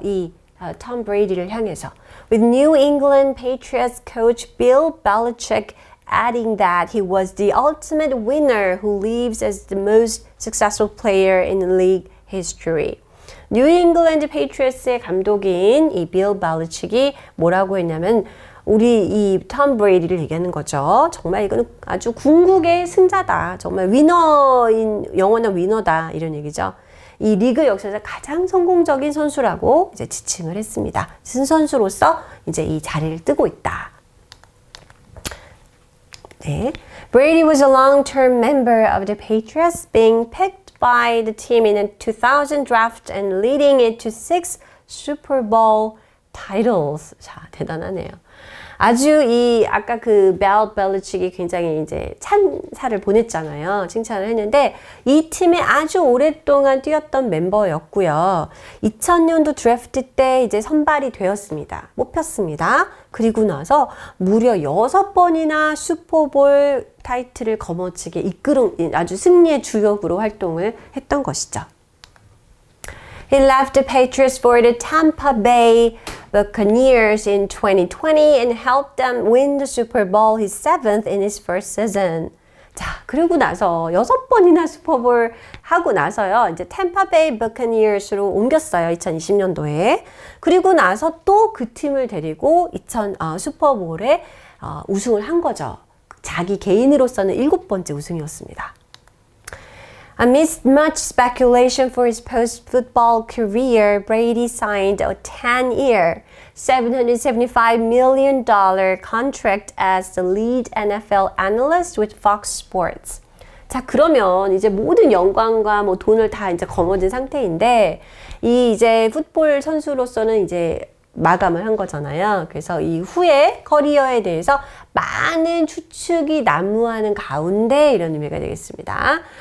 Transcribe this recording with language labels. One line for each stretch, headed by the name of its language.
Korean: 이 톰 브레이디를 향해서.
English: With New England Patriots coach Bill Belichick adding that he was the ultimate winner who lives as the most successful player in league history.
Korean: 뉴 잉글랜드 페이트리어스의 감독인 이 빌 벨리치기 뭐라고 했냐면 우리 이 톰 브레이디를 얘기하는 거죠. 정말 이거는 아주 궁극의 승자다. 정말 영원한 위너다. 이런 얘기죠. 이 리그 역사에서 가장 성공적인 선수라고 이제 지칭을 했습니다. 선수로서 이제 이 자리를 뜨고 있다. 네.
English: Brady was a long-term member of the Patriots, being picked by the team in the 2000 draft and leading it to 6 Super Bowl titles.
Korean: 자, 대단하네요. 아주 아까 그 벨리치기 굉장히 이제 찬사를 보냈잖아요. 칭찬을 했는데 이 팀에 아주 오랫동안 뛰었던 멤버였고요. 2000년도 드래프트 때 이제 선발이 되었습니다. 뽑혔습니다. 그리고 나서 무려 6번이나 슈퍼볼 타이틀을 거머쥐게 이끌은 아주 승리의 주역으로 활동을 했던 것이죠.
English: He left the Patriots for the Tampa Bay Buccaneers in 2020 and helped them win the Super Bowl, his 7th in his first season.
Korean: 자, 그리고 나서 6번이나 슈퍼볼 하고 나서요. 이제 템파베이 버커니어스로 옮겼어요. 2020년도에. 그리고 나서 또 그 팀을 데리고 슈퍼볼에 우승을 한 거죠. 자기 개인으로서는 7번째 우승이었습니다.
English: Amidst much speculation for his post-football career, Brady signed a 10-year, $775 million contract as the lead NFL analyst with Fox Sports.
Korean: 자, 그러면 이제 모든 영광과 뭐 돈을 다 이제 거머쥔 상태인데, 이제 풋볼 선수로서는 이제 마감을 한 거잖아요. 그래서 이후에 커리어에 대해서 많은 추측이 난무하는 가운데 이런 의미가 되겠습니다.